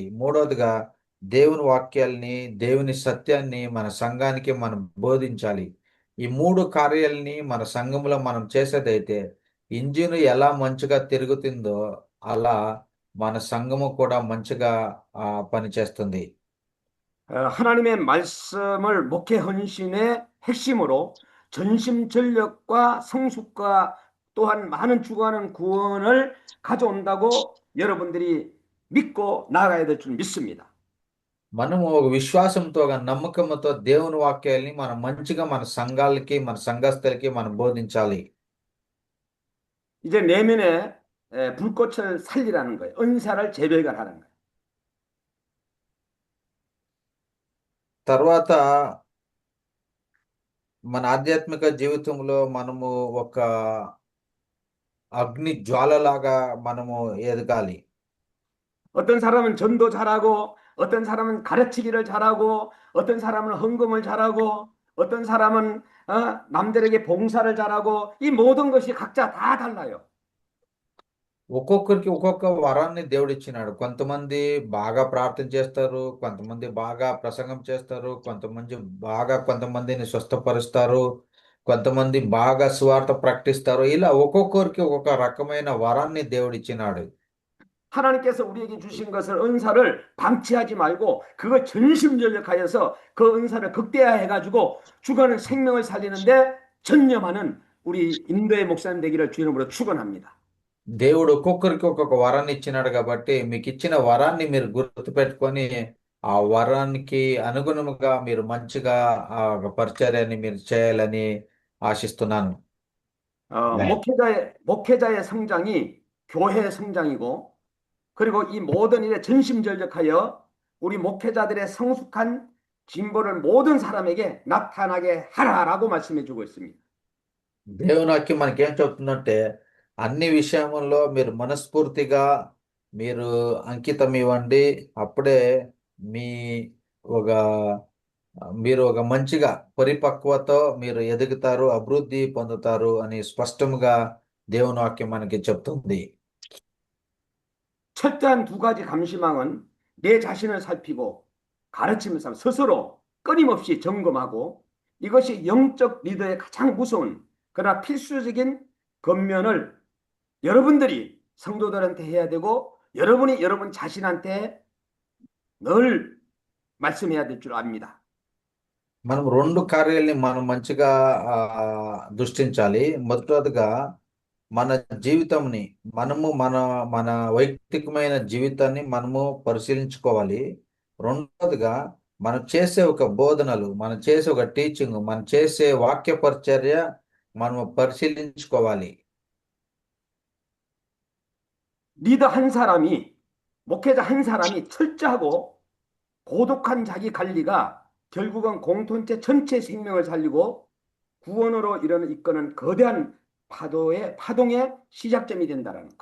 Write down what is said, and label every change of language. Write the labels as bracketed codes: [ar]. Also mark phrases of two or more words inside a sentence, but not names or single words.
[te] మూడోదిగా దేవుని వాక్యాల్ని దేవుని సత్యాన్ని మన సంఘానికి మనం బోధించాలి. ఈ 3 కార్యాలని మన సంఘంలో మనం చేసేదైతే ఇంజిన్ ఎలా మంచిగా తిరుగుతుందో అలా మన సంఘము కూడా మంచిగా పనిచేస్తుంది. [ko] 하나님의 말씀을 목회 헌신의 핵심으로 전심전력과 성숙과 또한 많은 죽어가는 구원을 가져온다고 여러분들이 믿고 나아가야 될 줄 믿습니다. [te] మనము ఒక విశ్వాసంతో ఒక నమ్మకంతో దేవుని వాక్యాల్ని మనం మంచిగా మన సంఘాలకి మన సంఘస్థులకి మనం బోధించాలి. [ko] 이제 내면에 불꽃을 살리라는 거예요. 은사를 재배관하는 거예요. [te] తర్వాత మన ఆధ్యాత్మిక జీవితంలో మనము ఒక అగ్ని జ్వాలలాగా మనము ఎదగాలి. [ko] 어떤 사람은 전도 잘하고 어떤 사람은 가르치기를 잘하고 어떤 사람은 헌금을 잘하고 어떤 사람은 남들에게 봉사를 잘하고 이 모든 것이 각자 다 달라요. [te] ఒక్కొక్కరికి ఒక్కొక్క వరాన్ని దేవుడు ఇచ్చినాడు. కొంతమంది బాగా ప్రార్థన చేస్తారు, కొంతమంది బాగా ప్రసంగం చేస్తారు, కొంతమందిని స్వస్థపరుస్తారు, కొంతమంది బాగా సువార్త ప్రకటిస్తారు. ఇలా ఒక్కొక్కరికి ఒక్కొక్క రకమైన వరాన్ని దేవుడు ఇచ్చినాడు. [ko] 하나님께서 우리에게 주신 것을 은사를 방치하지 말고 그걸 전심전력하여서 그 은사를 극대화해가지고 죽어가는 생명을 살리는데 전념하는 우리 인도의 목사님 되기를 주님으로 축원합니다. [te] దేవుడు ఒక్కొక్కరికి ఒక్కొక్క వరాన్ని ఇచ్చినాడు కాబట్టి మీకు ఇచ్చిన వరాన్ని మీరు గుర్తుపెట్టుకొని ఆ వరానికి అనుగుణముగా మీరు మంచిగా ఆ పరిచర్యని మీరు చేయాలని ఆశిస్తున్నాను. [ko] 목회자의 성장이 교회의 성장이고 그리고 이 모든 일에 전심전력하여 우리 목회자들의 성숙한 진보를 모든 사람에게 나타나게 하라라고 말씀해 주고 있습니다. [te] దేవుని వాక్యం మనకి ఏం చెప్తుందంటే అన్ని విషయముల్లో మీరు మనస్ఫూర్తిగా మీరు అంకితం ఇవ్వండి. అప్పుడే మీరు ఒక మంచిగా పరిపక్వతో మీరు ఎదుగుతారు, అభివృద్ధి పొందుతారు అని స్పష్టంగా దేవుని వాక్యం మనకి చెప్తుంది. [ko] 철저한 두 가지 감시망은 내 자신을 살피고 가르치면서 스스로 끊임없이 점검하고 이것이 영적 리더의 가장 무서운 그러나 필수적인 겉면을 여러분들이 성도들한테 해야 되고 여러분이 여러분 자신한테 늘 말씀해야 될 줄 압니다. [te] మనం రెండు కార్యాలని మనం మంచిగా దృష్టించాలి. మొదటిగా మన జీవితంని మన మన వైయక్తికమైన జీవితాన్ని మనము పరిశీలించుకోవాలి. రెండవదిగా మనం చేసే ఒక బోధనలు, మనం చేసే ఒక టీచింగ్, మనం చేసే వాక్య పరిచర్య మనము పరిశీలించుకోవాలి. [ko] 리더 한 사람이 목회자 한 사람이 철저하고 고독한 자기 관리가 결국은 공동체 전체 생명을 살리고 구원으로 이끄는 거대한 파동의 시작점이 된다는 거.